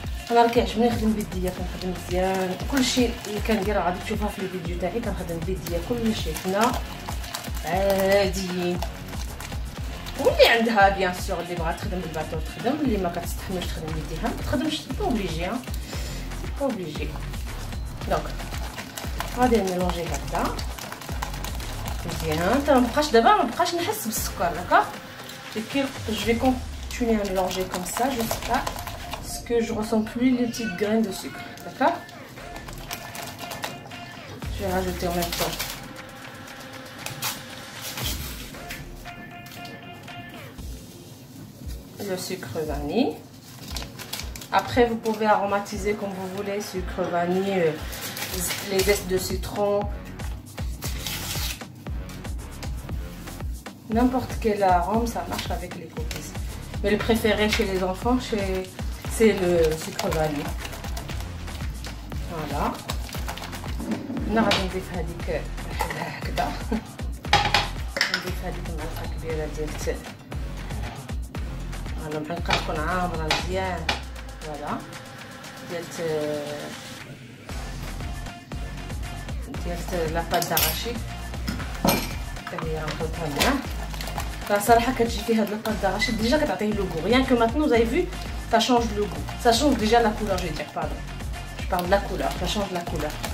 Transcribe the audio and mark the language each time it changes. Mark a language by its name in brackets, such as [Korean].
[Arabic] انا راه كيعجبني نخدم بيديا كنخدم مزيان كلشي اللي كندير غادي تشوفها في الفيديو تاعي كنخدم بيديا كلشي حنا عاديين واللي عندها بيان سور اللي بغات تخدم بالباطو تخدم اللي ما كتستحملش تخدم بيديها ما تخدمش با اوبليجي با اوبليجي دونك غادي نميلونجي هكذا مزيان حتى ما بقاش نحس بالسكر داكوغ [French] je vais continuer à mélanger comme ça jusqu'à ce que je ressens plus les petites graines de sucre, d'accord? Je vais rajouter en même temps le sucre vanille. Après vous pouvez aromatiser comme vous voulez, sucre vanille, les zestes de citron, n'importe quel arôme, ça marche avec les cookies. Mais le préféré chez les enfants, c'est le sucre vanille. Voilà. [Arabic] هنا غادي نضيف هذيك هكذا نضيف هذيك المعلقه كبيره ديال فوالا المعلقه تكون عامره مزيان فوالا ديال لا بات داراشي حتى هي غنحطها معاه. صراحه كتجي فيها هاد لا داراشي ديجا كتعطيه لو غو [French] rien que maintenant vous avez vu ça change le goût, ça change déjà la couleur, je vais dire pardon, je parle de la couleur, ça change la couleur.